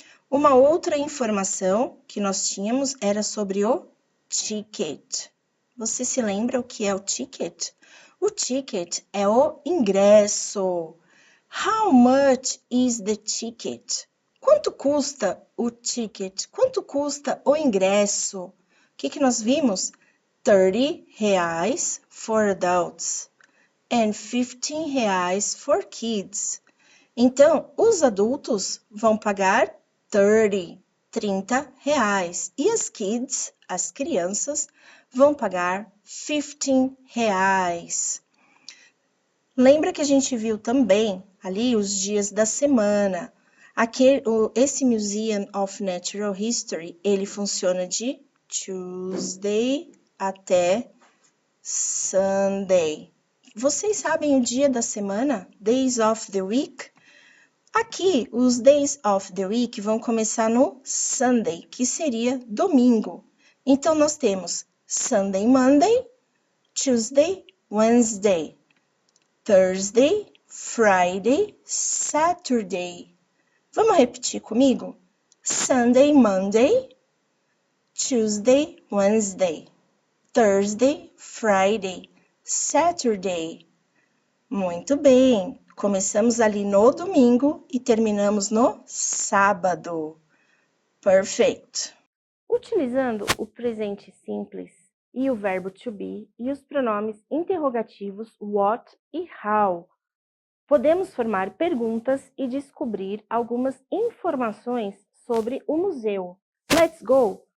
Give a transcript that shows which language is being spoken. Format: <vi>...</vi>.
<pt>Uma outra informação que nós tínhamos era sobre o ticket. Você se lembra o que é o ticket? O ticket é o ingresso.</pt> <en>How much is the ticket?</en> <pt>Quanto custa o ticket? Quanto custa o ingresso? O que nós vimos?</pt> <en>R$30 for adults and R$15 for kids.</en> <pt>Então, os adultos vão pagar 30 reais. E as kids, as crianças, vão pagar 15 reais. Lembra que a gente viu também ali os dias da semana. Esse Museum of Natural History, ele funciona de Tuesday até Sunday. Vocês sabem o dia da semana?</pt> <en>Days of the week?</en> <pt>Aqui, os Days of the Week vão começar no Sunday, que seria domingo. Então, nós temos</pt> <en>Sunday, Monday, Tuesday, Wednesday, Thursday, Friday, Saturday.</en> <pt>Vamos repetir comigo?</pt> <en>Sunday, Monday, Tuesday, Wednesday, Thursday, Friday, Saturday.</en> <pt>Muito bem. Começamos ali no domingo e terminamos no sábado. Perfeito. Utilizando o presente simples e o verbo to be e os pronomes interrogativos what e how, podemos formar perguntas e descobrir algumas informações sobre o museu.</pt> <en>Let's go!</en>